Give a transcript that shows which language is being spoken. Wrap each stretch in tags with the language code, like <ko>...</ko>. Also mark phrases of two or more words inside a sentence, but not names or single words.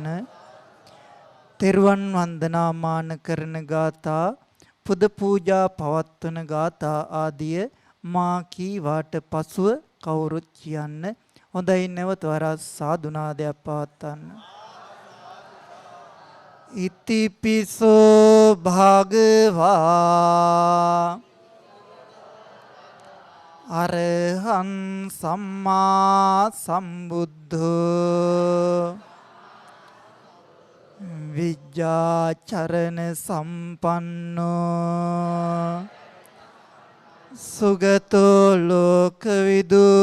<si>තෙරුවන් වන්දනාමාන කරන ගාථා, පුද පූජා පවත්වන ගාථා ආදිය මා කීවාට පසුව කවුරුත් කියන්න. හොඳයි, නැවත වරක් සාදුනාදයක් පවත්වන්න.</si> <pi>ඉතිපිසෝ භගවා අරහං සම්මා සම්බුද්ධෝ විජ්ජ ලජ්ජා චරණ සම්පන්නෝ සුගතෝ ලෝකවිදු</pi>